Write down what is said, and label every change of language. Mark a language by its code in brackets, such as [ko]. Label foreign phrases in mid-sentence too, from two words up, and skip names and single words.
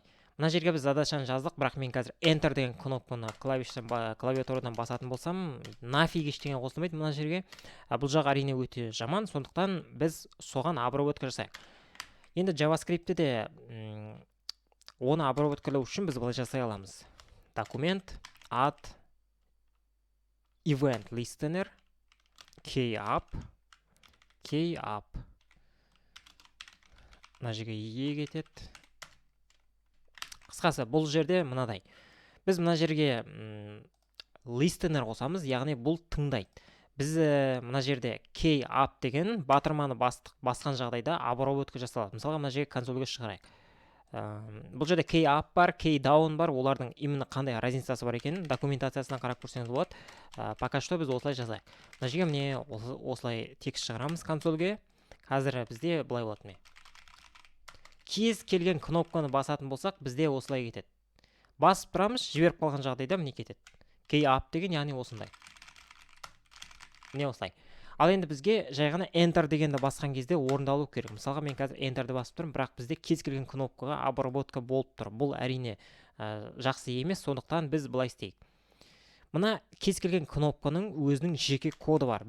[kk] Мына жерге біз задачаны жаздық, бірақ мен қазір Enter деген кнопканы клавиатурадан басатын болсам, нафиг ештеңе қосылмайды мына жерге. Бұл жақ әрине өте жаман, сондықтан біз соған обработка жасайық. Енді JavaScript-те де оны обработкалау үшін біз былай жасай аламыз. [en] Документ add event listener key-up. [kk] Мына жерге кетеді. Қысқасы, бұл жерде мынадай. Біз мына жерге listener қосамыз, яғни бұл тыңдайды. Біз мына жерде key-up деген батырманы басқан жағдайда обработка жасалады. Мысалға, мына жерге консольге шығарайық. Бұл жерде key-up бар, key-down бар, олардың именно қандай разницасы бар екенін документациясынан қарап көрсеңіз болады. [ru] Пока что [kk] біз осылай жасайық. Мына жерге міне осылай текст шығарамыз консольге. Қазір бізде былай болады. Кез келген кнопканы басатын болсақ, бізде осылай кетеді. Басып тұрамыз, жіберіп қалған жағдайда міне кетеді. Key-up деген, яғни осындай. Міне осылай. Ал енді бізге жай ғана Enter дегенді басқан кезде орындалу керек. Мысалға, мен қазір Enterді басып тұрмын, бірақ бізде кез келген кнопкаға обработка болып тұр. Бұл әрине жақсы емес, сондықтан біз былай істейік. Мына кез келген кнопканың өзінің жеке коды бар.